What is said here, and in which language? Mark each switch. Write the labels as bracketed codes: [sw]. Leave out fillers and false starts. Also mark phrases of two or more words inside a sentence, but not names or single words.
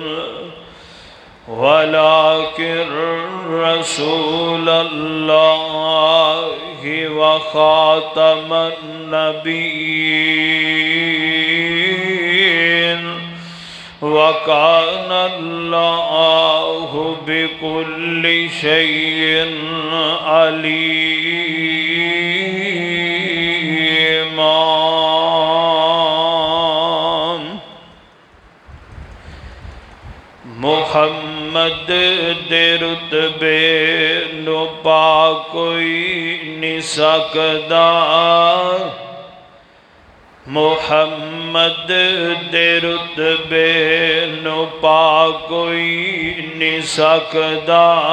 [ar] ولكن رسول الله وخاتم النبيين وكان الله بكل شيء عليما. [pa] محمد دے رتبے نو پا کوئی نہیں سکدا. محمد دے رتبے نو پا کوئی نہیں سکدا.